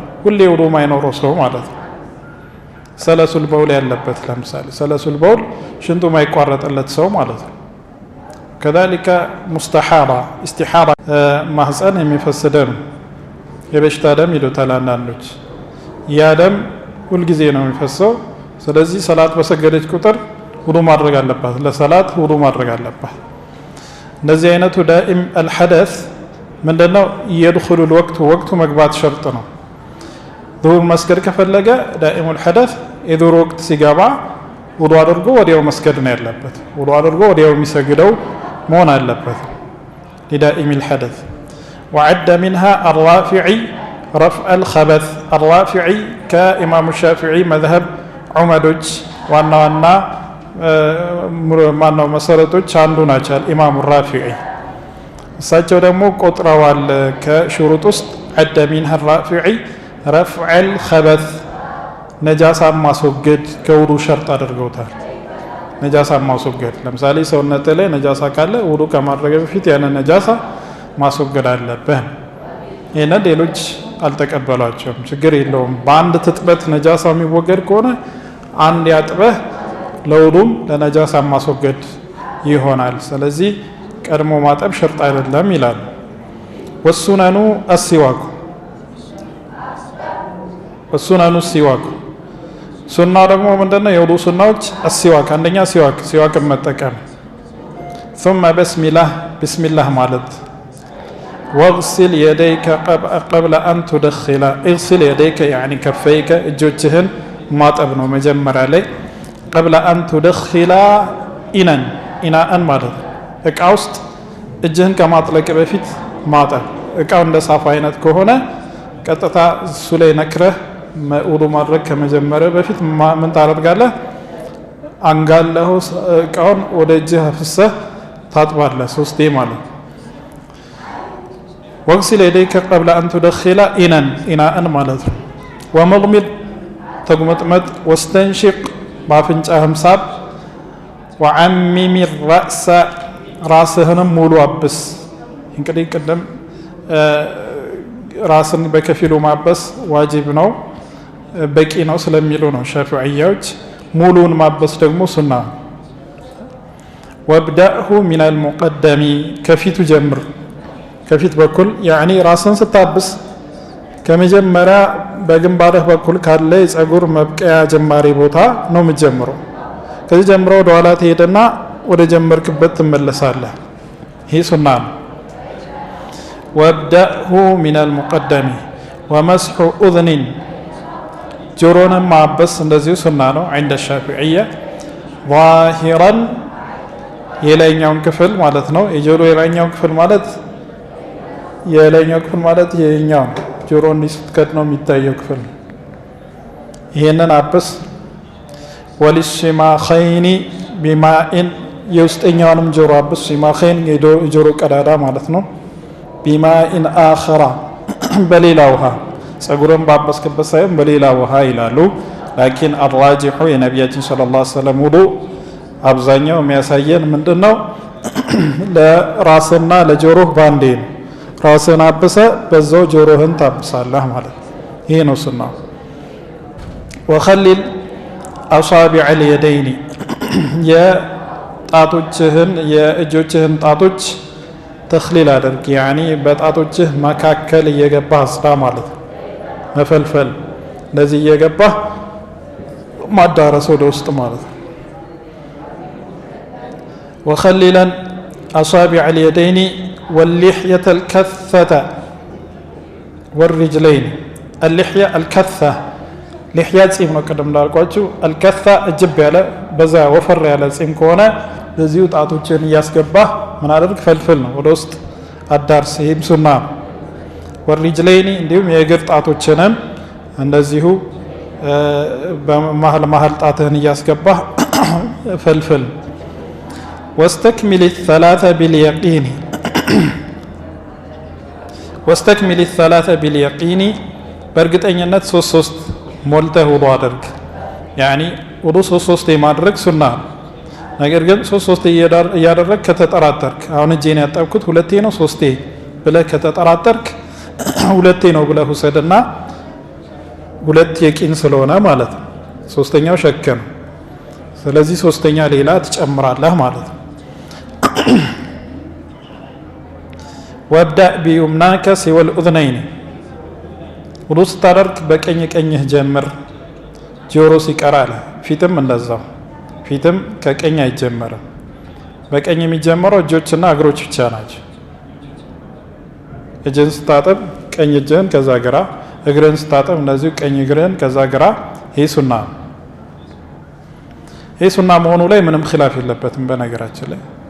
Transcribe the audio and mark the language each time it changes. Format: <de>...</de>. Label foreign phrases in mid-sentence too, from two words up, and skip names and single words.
<am>ሁሌ ውዱ ማይኖረው ሰው ማለት ነው።</am> <ar>سلس البول</ar> <am>ያለበት ለምሳሌ</am> <ar>سلس البول</ar> <am>ሽንቱ ማይቋረጥለት ሰው ማለት ነው።</am> <ar>كذلك مستحاضة استحاضة</ar> <am>ማህፀን የሚፈስ ደም የበሽታ ደም ይሉታል አንዳንዶች። ያ ደም ሁልጊዜ ነው የሚፈሰው። ስለዚህ ሰላት በሰገደች ቁጥር ውዱ ማድረግ አለባት፣ ለሰላት ውዱ ማድረግ አለባት። እንደዚህ አይነቱ</am> <ar>دائم الحدث</ar> <am>ምንድነው? የድኹሉ ወቅቱ መግባት ሸርጥ ነው። ዙሁር መስገድ ከፈለገ</am> <ar>دائم الحدث</ar> <am>የዙሁር ወቅት ሲገባ ውዱ አድርጎ ወዲያው መስገድ ነው ያለበት። ውዱ አድርጎ ወዲያው የሚሰግደው መሆን አለበት።</am> <ar>لدائم الحدث وعد منها الرافع رفع الخبث الرافعي كإمام الشافعي مذهب عمدوج وانا</ar> <am>ማነው መሰረቶች አንዱ ናቸው ኢማሙ ራፊዒ እሳቸው ደግሞ ቆጥረዋል ከሹሩጥ ውስጥ</am> <ar>عد منها الرافعي رفع الخبث</ar> <am>ነጃሳ ማስወገድ ከውዱ ሸርጥ አድርገውታል ነጃሳ ማስወገድ ለምሳሌ ሰውነት ላይ ነጃሳ ካለ ውዱ ከማድረግ በፊት ያን ነጃሳ ማስወገድ አለበት ይሄን ሌሎች አልተቀበሏቸውም ችግር የለውም በአንድ ትጥበት ነጃሳ የሚወገድ ከሆነ አንድ ያጥበህ ለውዱም ለነጃሳ ማስወገድ ይሆናል ስለዚህ ቀድሞ ማጠብ ሸርጥ አይደለም ይላል</am> <ar>وسننه السواك وسننه سواك</ar> <am>ሱና ደግሞ ምንድነው የውዱ ሱናዎች አስዋክ አንደኛ ሲዋክ መጠቀም</am> <ar>ثم بسم الله</ar> <am>ማለት</am> <ar>واغسل يديك قبل ان تدخل اغسل يديك يعني كفيك</ar> <am>እጆችህን ማጠብ ነው መጀመሪያ ላይ</am> <ar>قبل ان تدخل</ar> <am>ኢናን ማለት እቃ ውስጥ እጅህን ከማጥለቅ በፊት ማጠብ እቃው እንደ ሳፋ አይነት ከሆነ ቀጥታ እሱ ላይ ነክረህ ውዱ ማድረግ ከመጀመሪያ በፊት ምን ታደርጋለህ አንጋለሁ እቃውን ወደ እጅህ አፍሰህ ታጥባለህ ሶስቴ ማለት</am> <ar>واغسل يديك قبل ان تدخل</ar> <am>ኢናን ማለት ነው ومضمض ተጉመጥመጥ واستنشق ባፍንጫህም ሳብ</am> <ar>وعمم الرأس</ar> <am>ራስህንም ሙሉ አብስ እንግዲህ ቀደም ራስን በከፊሉ ማበስ ዋጅብ ነው በቂ ነው ስለሚሉ ነው ሻፊዒያዎች ሙሉን ማበስ ደግሞ ሱና</am> <ar>وابدأه من المقدم</ar> <am>ከፊቱ ጀምር ከፊት በኩል يعني ራስን ስታብስ ከመጀመሪያ በግንባርህ በኩል ካለ የፀጉር መብቀያ ጀማሪ ቦታ ነው የምትጀምረው ከዚህ ጀምሮ ወደ ኋላ ትሄድና ወደ ጀመርክበት ትመለሳለህ ይሄ ሱና ነው</am> <ar>وابدأه من المقدم ومسح أذن</ar> <am>ጆሮን ማበስ እንደዚሁ ሱና ነው</am> <ar>عند الشافعية ظاهرا</ar> <am>የላይኛውን ክፍል ማለት ነው የጆሮ የላይኛው ክፍል ማለት የላይኛው ክፍል ማለት የኛው ጆሮ እንዲስከት ነው የሚታየው ክፍል ይሄንን አብስ</am> <ar>والصماخين بماء</ar> <am>የውስጠኛውንም ጆሮ አብስ ሽማኸይን የጆሮ ቀዳዳ ማለት ነው</am> <ar>بماء آخر</ar> <am>በሌላ ውሃ ጸጉርን ባበስክበት ሳይሆን በሌላ ውሃ ይላሉ</am> <ar>لكن الراجح</ar> <am>የነቢያችን</am> <ar>صلى الله عليه وسلم</ar> <am>ውዱ አብዛኛው የሚያሳየን ምንድነው ለራስና ለጆሮህ ባንዴ ነው ራስን አብሰ በዛው ጆሮህን ታብሳለህ ማለት ይሄ ነው ሱና</am> <ar>وخلل اصابع اليدين</ar> <am>የጣቶችህን የእጆችህን ጣቶች ተخليل አድርግ يعني በጣቶችህ መካከል እየገባህ አስራ ማለት መፈልፈል ለዚህ እየገባህ ማዳረስ ወደ ውስጥ ማለት</am> <ar>وخللا اصابع اليدين واللحية الكثة والرجلين اللحية الكثة لحية</ar> <am>ጺም ነው ቀደም እንዳልኳችሁ الكثة እጅብ ያለ በዛ ወፈር ያለ ጺም ከሆነ ለዚሁ ጣቶችን ያስገባህ ምን አድርግ ፈልፈል ነው ወደ ውስጥ አዳርስ ይሄም ሱና والرجلين እንዲሁም የእግር ጣቶችንም እንደዚሁ በመሃል ጣትህን ያስገባህ ፈልፈል</am> <ar>واستكمل الثلاثة باليقين واستكمل الثلاثة باليقين</ar> <am>በእርግጠኝነት ሶስት ሞልተህ ውዱ አድርግ يعني ውዱ ሶስት የማድረግ ሱና ነገር ግን ሶስት እያደረግ ከተጠራጠርክ አሁን እጄን ያጠብኩት ሁለቴ ነው ሶስቴ ብለህ ከተጠራጠርክ ሁለቴ ነው ብለህ ውሰድና ሁለት የቂን ስለሆነ ማለት ነው ሶስተኛው ሸክ ነው ስለዚህ ሶስተኛ ሌላ ትጨምራለህ ማለት ነው</am> <ar>وابدأ بيمناك سوى الأذنين</ar> <am>ውዱ ስታደርግ በቀኝ ቀኝህ ጀምር ጆሮ ሲቀራለ ፊትም እንደዛው ፊትም ከቀኝ አይጀመርም በቀኝ የሚጀምረው እጆችና እግሮች ብቻ ናቸው እጅን ስታጠብ ቀኝ እጅን ከዛ ግራ እግርን ስታጠብ እንደዚሁ ቀኝ እግርን ከዛ ግራ ይሄ ሱና ይሄ ሱና መሆኑ ላይ ምንም ኺላፍ የለበትም በነገራችን ላይ</am>